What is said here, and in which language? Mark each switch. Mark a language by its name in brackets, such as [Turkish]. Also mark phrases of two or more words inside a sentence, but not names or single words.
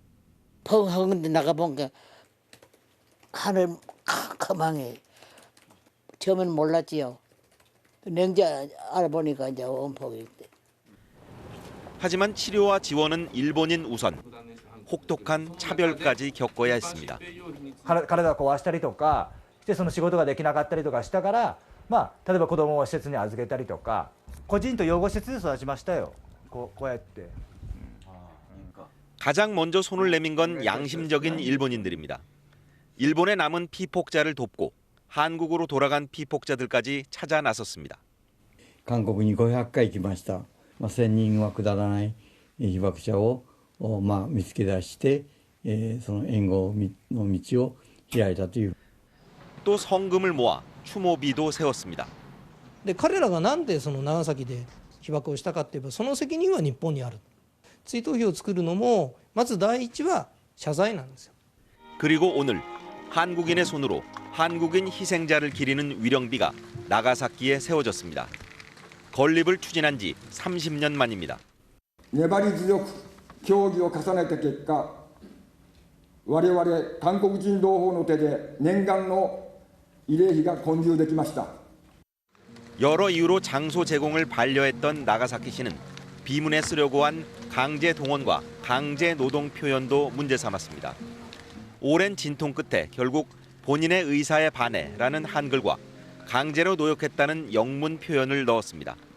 [Korean] 펑펑 나가보니까 하늘 캄캄하게 처음에는 몰랐지요. 냉자 알아보니까 이제 원폭이. 하지만 치료와 지원은 일본인 우선. 혹독한 차별까지 겪어야 했습니다. [Japanese] 体を壊したりとかしてその仕事ができなかったりとかしたから、例えば子供を施設に預けたりとか、個人と養護施設で育ちましたよ。こうやって。 [Korean] 가장 먼저 손을 내민 건 양심적인 일본인들입니다. 일본에 남은 피폭자를 돕고 한국으로 돌아간 피폭자들까지 찾아 나섰습니다. [Japanese] 韓国に500回行きました。1000人はくだらない被爆者を見つけ出して、その援護の道を開いたという。 [Korean] 또 성금을 모아 추모비도 세웠습니다. [Japanese] で彼らがなんでその長崎で被爆をしたかっていえばその責任は日本にある。追悼碑を作るのもまず第一は謝罪なんですよ. [Korean] 그리고 오늘 한국인의 손으로 한국인 희생자를 기리는 위령비가 나가사키에 세워졌습니다. 건립을 추진한 지 30년 만입니다. [Japanese] 粘り強く協議を重ねた結果、我々韓国人同胞の手で念願の慰霊碑が建立できました. [Korean] 여러 이유로 장소 제공을 반려했던 나가사키시는 비문에 쓰려고 한 강제 동원과 강제 노동 표현도 문제 삼았습니다. 오랜 진통 끝에 결국 본인의 의사에 반해라는 한글과 강제로 노역했다는 영문 표현을 넣었습니다.